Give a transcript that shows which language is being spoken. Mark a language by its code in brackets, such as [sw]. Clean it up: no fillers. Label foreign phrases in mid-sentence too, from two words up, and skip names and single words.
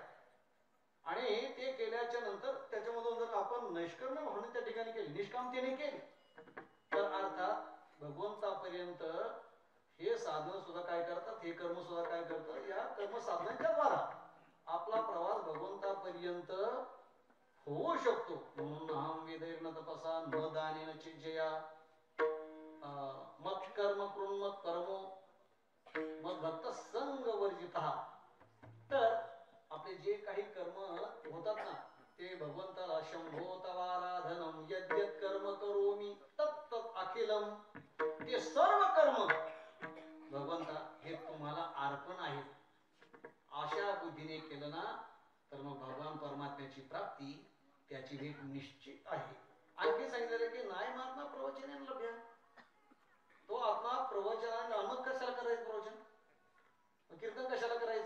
[mr] आणि ते केल्याच्या नंतर त्याच्यामधून जर आपण नैष्कर्म्य म्हणून त्या ठिकाणी केली, निष्कामतेने केली, तर अर्थात भगवंतापर्यंत हे साधन सुद्धा काय करतात, हे कर्म सुद्धा काय करतात, या कर्म साधनांच्या द्वारा आपला प्रवास भगवंतापर्यंत होऊ शकतो. [sa] म्हणून अहम वेदैर्न तपसा न दानेन चिज्जया मत कर्म कृन्मत परमो मत भक्त संग वर्जिता. [mr] तर आपले जे काही कर्म होतात ना ते भगवंताला [sa] शंभो तवाराधनम यद्यत कर्म करोमी तत्त अखिलम, [mr] ते सर्व कर्म भगवंता हे तुम्हाला अर्पण आहे. अशा बुद्धीने केलं ना तर मग भगवान परमात्म्याची प्राप्ती त्याची भेट निश्चित आहे. आणखी सांगितलेलं की नाही [sa] महात्मा प्रवचन लभ्या, [mr] तो आत्मा प्रवचनाने मग कशाला करायचं प्रवचन, कीर्तन कशाला करायचंय.